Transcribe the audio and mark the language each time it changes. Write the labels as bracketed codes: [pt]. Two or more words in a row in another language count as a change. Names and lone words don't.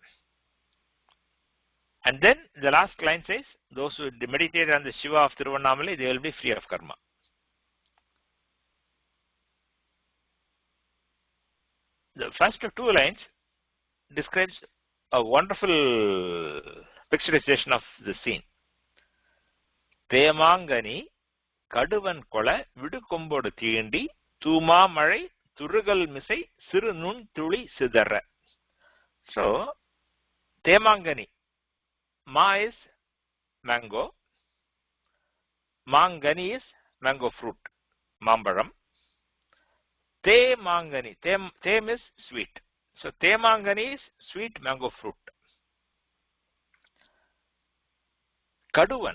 [en] And then the last line says, those who meditate on the Shiva of Tiruvannamalai, they will be free of karma. The first 2 lines describes a wonderful picturization of the scene. [ta] தேமாங்கனி கடுவன் கொள விடுகொம்பொடு தீண்டி திருமாமணி துருகல் மிசை சிறு நுண் துளி சிதற. [en] So, Themangani. Ma is mango. Mangani is mango fruit. Mambaram. Themangani. Them is sweet. So, Themangani is sweet mango fruit. Kaduvan.